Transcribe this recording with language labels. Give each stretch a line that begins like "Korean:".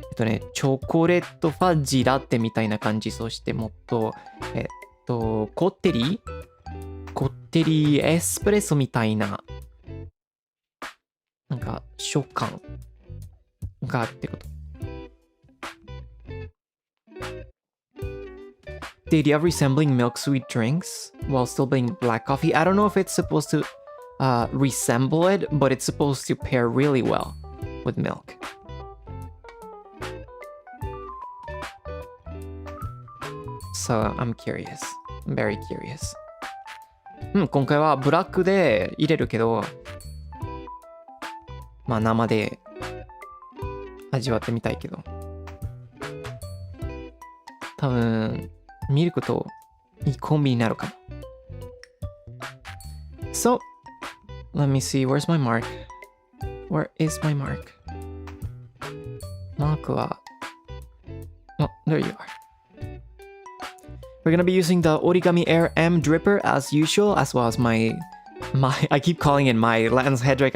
Japanese: チョコレートファッジラテみたいな感じ。そしてもっとこってりエスプレッソみたいななんか食感があってこと。
English: The idea of resembling milk sweet drinks while still being black coffee. I don't know if it's supposed to resemble it, but it's supposed to pair really well with milk. So I'm curious. I'm very curious.
Japanese: 今回はブラックで入れるけど、まあ生で味わってみたいけど、多分ミルクといいコンビになるかも。
English: So, let me see, where's my mark? Where is my mark?
Japanese: マークは、
English: oh, there you are. We're gonna be using the Origami Air M dripper as usual, as well as my I keep calling it my Lance Hedrick.